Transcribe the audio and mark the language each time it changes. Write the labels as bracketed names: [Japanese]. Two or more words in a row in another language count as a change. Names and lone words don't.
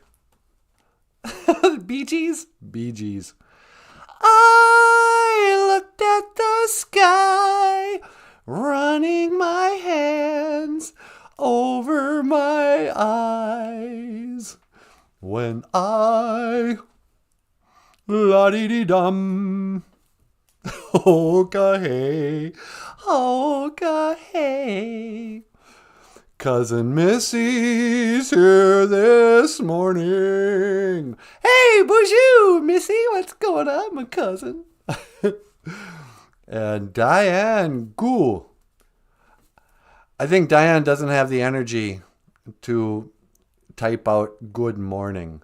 [English] Bee Gees? Bee Gees. I looked at the sky, running my hands over my eyes, when I, la-dee-dee-dum, ho-ka-hey, ho-ka-hey. Cousin Missy's here this morning. Hey, BOOZHOO, Missy, what's going on, my cousin? And Diane Goo. I think Diane doesn't have the energy to type out good morning.